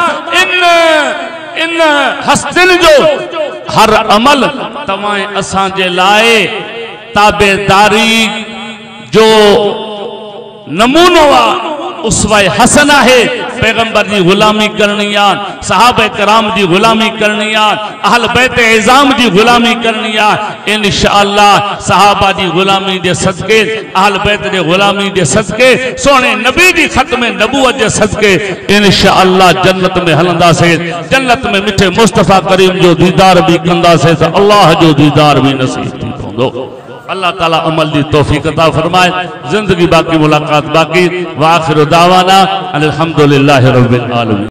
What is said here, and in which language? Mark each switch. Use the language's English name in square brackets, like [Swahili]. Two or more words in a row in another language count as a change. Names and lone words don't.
[Sindhi] इन हस्तिन जो हर अमल तवाए असा जे लाए ताबेदारी जो नमूनो उसवाए हसना है [Urdu] پیغمبر کی غلامی کرنی صحابہ کرام کی غلامی کرنی اہل بیت عظام کی غلامی کرنی ان شاء اللہ صحابہ کی غلامی کے صدقے اہل بیت کے غلامی کے صدقے سونے نبی کی ختم نبوت کے صدقے ان شاء اللہ [Sindhi] जन्नत में हलंदा से जन्नत में मिठे मुस्तफा करीम जो दीदार भी कंदा से अल्लाह जो दीदार भी नसीब थी दो [Urdu] اللہ تعالیٰ عمل دی توفیق عطا فرمائے زندگی باقی ملاقات باقی [Arabic] وآخر دعوانا الحمد لله رب العالمين.